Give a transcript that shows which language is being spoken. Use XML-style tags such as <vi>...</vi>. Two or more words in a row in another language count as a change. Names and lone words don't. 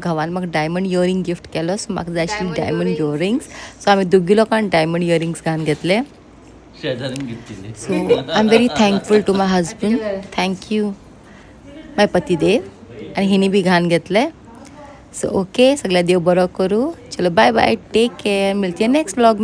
<kok>घावान म्हाका</kok> <en>diamond earring gift</en> <kok>केलो सो म्हाका जाय आशिल्ली</kok> <en>diamond earrings</en> <kok>सो आमी दोगी लोकांनी</kok> <en>diamond earrings</en> <kok>घालून घेतले सो</kok> <en>I am very thankful to my husband thank you my</en> <kok>पतिदेव आणि हिने बी घालून घेतले</kok> <en>so okay</en> <kok>सगळ्या देव बरो करू चलो</kok> <en>bye bye take care</en> <hi>मिलती है</hi> <en>next blog</en> <hi>में।</hi>